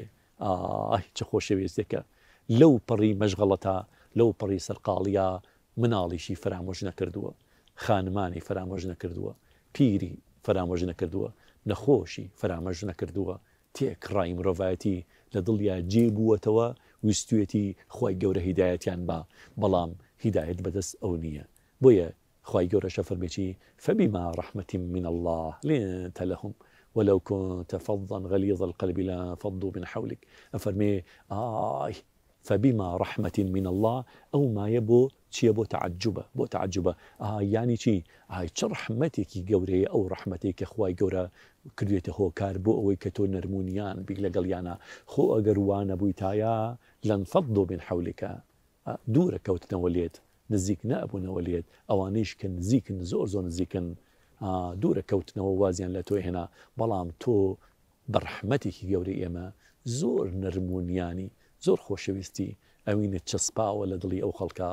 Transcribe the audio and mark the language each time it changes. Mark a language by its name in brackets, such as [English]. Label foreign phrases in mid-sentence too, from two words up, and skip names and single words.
[Central Kurdish] ئاهی چه خۆشەویستێکە، لەو پڕی مەشغەڵەتە، لەو پڕی سەرقاڵیە مناڵیشی فرامۆژ نەکردووە، خانمانی فرامۆژ نەکردووە، پیری فرامۆژ نەکردووە، نەخۆشی فرامۆژ نەکردووە، تێکڕای مرۆڤایەتی لە دڵیا جێبووەتەوە، ویستوێتی خوای گەورە هیدایەتیان بە، بەڵام هیدایەت بەدەست ئەو نییە. بۆیە خوای گەورەشە فەرمێکی [Arabic] فبما رحمة من الله لنت لهم ولو كنت فظا غليظ القلب لانفضوا من حولك. [Central Kurdish] أفرمي [Arabic] فبما رحمة من الله [Central Kurdish] أو ما يبو چیە بۆ تعجبە، بۆ تعجبە. یانی چی؟ چ ڕەحمەتێکی گەورەیە ئەو ڕەحمەتێک کە خوای گەورە کردوێتە هۆکار بۆ ئەوەی کە تۆ نەرمونیان بیک لەگەڵیانە. خۆ ئەگەر وانە بوویتایە [Arabic] لەنفەضوا من حولکە، [Central Kurdish] دوورە کەوتنەوە لێت، نزیک نەبوونەوە لێت، ئەوانەیش کە نزیکن زۆر نزیکن دوورە کەوتنەوە وازیان لە تۆ هێنا، بەڵام تۆ بە ڕەحمەتێکی گەورەی ئێمە زۆر نەرمونیانی زۆر خۆشەویستی ئەوینە چەسپاوە لە دڵی ئەو خەڵکە.